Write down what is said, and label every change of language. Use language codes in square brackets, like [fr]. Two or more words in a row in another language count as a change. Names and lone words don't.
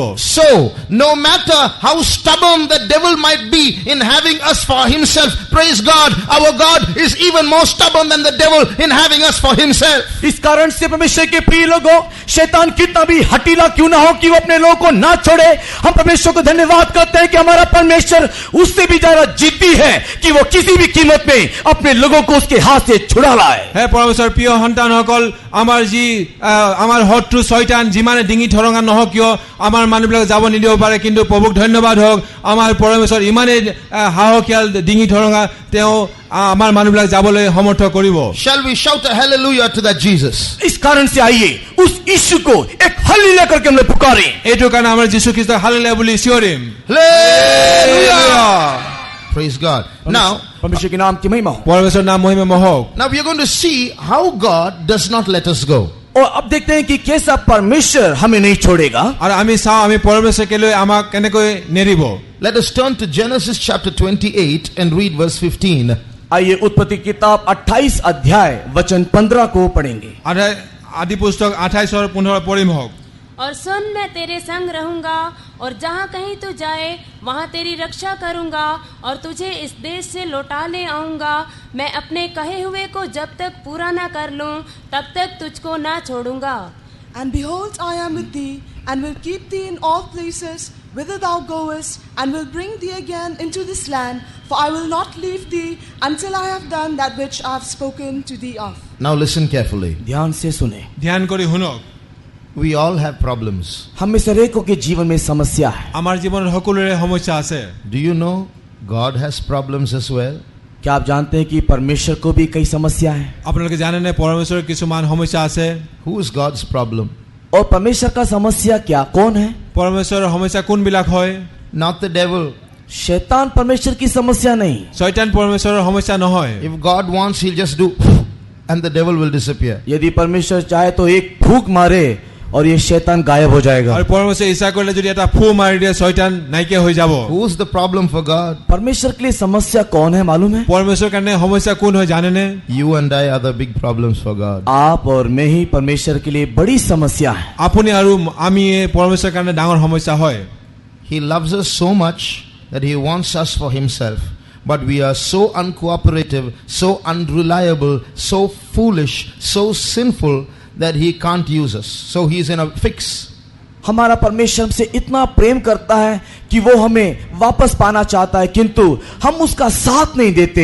[en] So, no matter how stubborn the devil might be in having us for himself, praise God, our God is even more stubborn than the devil in having us for himself. [hi] इस कारण से परमेश्वर के प्रिय लोगों, शैतान कितना भी हठीला क्यों ना हो कि वो अपने लोगों को ना छोड़े। हम परमेश्वर को धन्यवाद करते हैं कि हमारा परमेश्वर उससे भी ज्यादा जिद्दी है कि वो किसी भी कीमत में अपने लोगों को उसके हाथ से छुड़ा लाए। [as] হে পৰমেশ্বৰ প্ৰিয় সন্তানসকল, আমাৰ যি আমাৰ শত্ৰু শয়তান যিমানে ডিঙি ঠৰঙা নহওক কিয় আমাৰ মানুহবিলাক যাব নিদিব পাৰে, কিন্তু প্ৰভুক ধন্যবাদ হওক, আমাৰ পৰমেশ্বৰ ইমানেই সাহসীয়াল ডিঙি ঠৰঙা, তেওঁ আমাৰ মানুহবিলাক যাবলৈ সমৰ্থ কৰিব। [en] Shall we shout a hallelujah to that Jesus? [hi] इस कारण से आइए उस यीशु को एक हालेलुया करके हम लोग पुकारें। [as] এইটো কাৰণে আমাৰ যীশু খ্ৰীষ্টক হালেলুয়া বুলি চিঞৰিম। [en] Hallelujah! Praise God. Now, [hi] परमेश्वर के नाम की महिमा हो। [as] পৰমেশ্বৰ নাম মহিমা হওক। [en] now we are going to see how God does not let us go. [hi] और अब देखते हैं कि कैसा परमेश्वर हमें नहीं छोड़ेगा। [as] আৰু আমি চাওঁ আমি পৰমেশ্বৰ কেলৈ আমাক কেনেকৈ নেৰিব। [en] Let us turn to Genesis chapter 28 and read verse 15. [hi] आइए उत्पत्ति किताब 28 अध्याय वचन 15 को पढ़ेंगे। [as] আদি পুস্তক 28 और 15 পঢ়িম হওক। [hi] और सुन, मैं तेरे संग रहूंगा और जहाँ कहीं तू जाए वहाँ तेरी रक्षा करूंगा और तुझे इस देश से लौटा ले आऊंगा। मैं अपने कहे हुए को जब तक पूरा ना कर लूं तब तक तुझको ना छोड़ूंगा। [en] And behold, I am with thee, and will keep thee in all places whither thou goest, and will bring thee again into this land, for I will not leave thee until I have done that which I have spoken to thee of. Now listen carefully. [hi] ध्यान से सुने। [as] ধ্যান কৰি শুনক। [en] We all have problems. [hi] हम में से हरेकों के जीवन में समस्या है। [as] আমাৰ জীৱনত সকলোৰে সমস্যা আছে। [en] Do you know God has problems as well? [hi] क्या आप जानते हैं कि परमेश्वर को भी कई समस्या है? [as] আপোনালোকে জানেনে পৰমেশ্বৰৰ কিছুমান সমস্যা আছে? [en] Who is God's problem? [hi] और परमेश्वर का समस्या क्या कौन है? [as] পৰমেশ্বৰৰ সমস্যা কোনবিলাক হয়? [en] Not the devil. [hi] शैतान परमेश्वर की समस्या नहीं। [as] শয়তান পৰমেশ্বৰৰ সমস্যা নহয়। [en] If God wants, he'll just do and the devil will disappear. [hi] यदि परमेश्वर चाहे तो एक फूंक मारे और ये शैतान गायब हो जाएगा। [as] আৰু পৰমেশ্বৰে ইচ্ছা কৰিলে যদি এটা ফু মাৰি দিয়ে শয়তান নাইকিয়া হৈ যাব। [en] Who's the problem for God? [hi] परमेश्वर के लिए समस्या कौन है मालूम है? [as] পৰমেশ্বৰৰ কাৰণে সমস্যা কোন হয় জানেনে? [en] You and I are the big problems for God. [hi] आप और मैं ही परमेश्वर के लिए बड़ी समस्या है। [as] আপুনি আৰু আমি পৰমেশ্বৰৰ কাৰণে ডাঙৰ সমস্যা হয়। [en] He loves us so much that he wants us for himself. But we are so uncooperative, so unreliable, so foolish, so sinful that he can't use us. So he's in a fix. [hi] हमारा परमेश्वर हमसे इतना प्रेम करता है कि वो हमें वापस पाना चाहता है, किंतु हम उसका साथ नहीं देते।